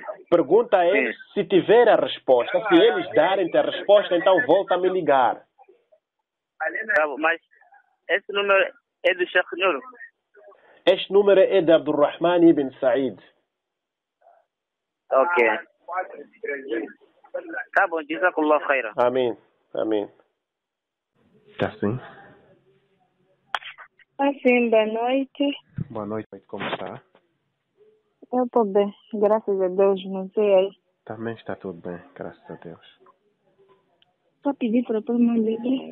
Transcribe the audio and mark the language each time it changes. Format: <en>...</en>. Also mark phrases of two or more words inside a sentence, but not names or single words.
<pt>Pergunta a eles se tiver a resposta. Se eles darem-te a resposta, então volta a me ligar. Tá bom, mas esse número é do Sheikh Nur? Este número é de Abdurrahman ibn Said. Ok. Tá bom,</pt> <ar>جزاك الله خيرا.</ar> <pt>Amém. Amém. Tá sim? Assim, boa noite. Boa noite, como está? Eu estou bem, graças a Deus, não sei aí. Também está tudo bem, graças a Deus. Só pedi para pôr uma liga.</pt>